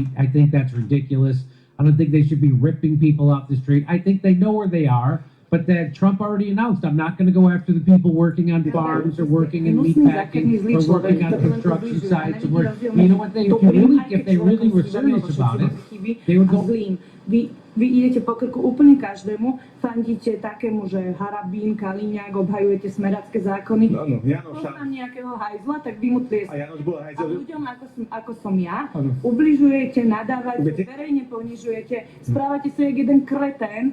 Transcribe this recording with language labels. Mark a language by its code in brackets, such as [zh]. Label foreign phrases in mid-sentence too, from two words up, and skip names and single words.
[en] I think that's ridiculous. I don't think they should be ripping people off the street. I think they know where they are, but that Trump already announced, I'm not going to go after the people working on farms or working in meatpacking or working on construction sites. You know what? If they really were serious about it, they would go. [sk] Vy idete po krku úplne každému, fandíte takému, že Harabín, Kaliňák, obhajujete smeracké zákony. Áno, Janoš. Poznám nejakého hajzla, tak vy mu A tlieskate. Janoš bol A hajzel. ľuďom, ako som ja, Áno. ubližujete, nadávate, Budete- verejne ponižujete, správate sa jak jeden kretén